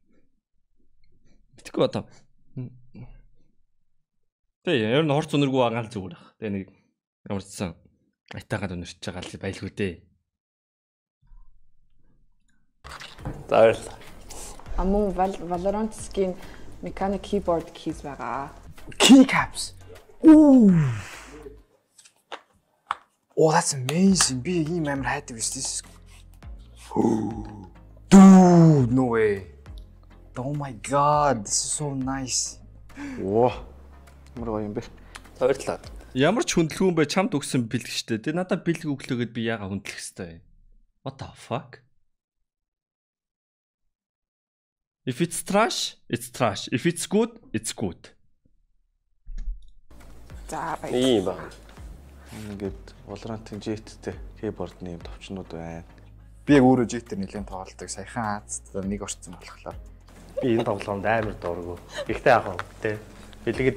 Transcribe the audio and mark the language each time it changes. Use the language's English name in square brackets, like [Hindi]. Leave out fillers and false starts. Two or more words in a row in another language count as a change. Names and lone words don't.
[Mongolian] Битгүү одоо. Тэгээ ер нь хурц үнэргүй байгаа л зүгээр ах. Тэгээ нэг ямарчсан айтаагаад үнэрч байгаа л байлгүй дээ. Заавал. [English] Амун Valorant skin mechanic keyboard keys байгаа. Keycaps. Ooh. Oh, that's amazing. [Mongolian] Би ийм амар хайдаг биш [English] this. Dude, no way. Oh my god, this is so nice. [Mongolian] Оо. Ямар гоё юм бэ? Баярлалаа. Ямар ч хүндлэгүүн бай чамд өгсөн бэлэг штэ. Тэгээ надад бэлэг өглөөгээд би яага хүндлэх хэвтэй. [English] What the fuck? If it's trash, it's trash. If it's good, it's good. [Mongolian] За баярлалаа. Ийм ба. Ингээд Valorant-ын JT-тэй keyboard-ны юм товчнууд байна. Би яг өөрөө JT-ээр нэлээд тоглолдог. Саяхан Азад нэг орцсон болохоор. Би энэ тоглоонд амар дуургүй. Гэхдээ яг хөө тий. Бэлгээд